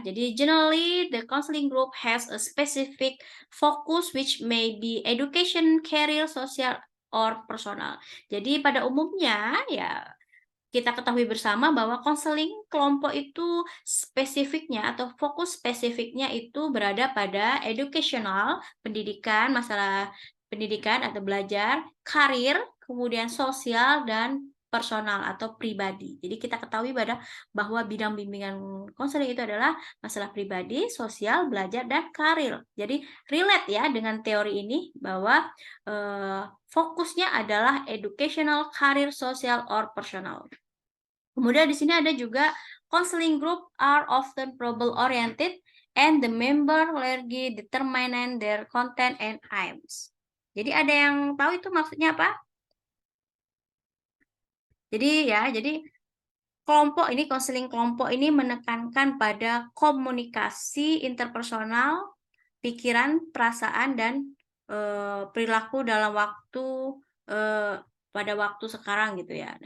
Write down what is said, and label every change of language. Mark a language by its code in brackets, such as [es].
[en] Jadi generally the counseling group has a specific focus which may be education, career, social, or personal. [id] Jadi pada umumnya ya kita ketahui bersama bahwa konseling kelompok itu spesifiknya atau fokus spesifiknya itu berada pada educational, pendidikan, masalah pendidikan atau belajar, karir, kemudian sosial dan personal atau pribadi. Jadi kita ketahui bahwa bidang bimbingan konseling itu adalah masalah pribadi, sosial, belajar, dan karir. Jadi relate ya dengan teori ini bahwa fokusnya adalah [en] educational, career, social, or personal. [id] Kemudian di sini ada juga [en] counseling group are often problem oriented and the member largely determine their content and aims. [id] Jadi ada yang tahu itu maksudnya apa? Jadi kelompok ini counseling kelompok ini menekankan pada komunikasi interpersonal, pikiran, perasaan dan perilaku dalam waktu eh, pada waktu sekarang gitu ya.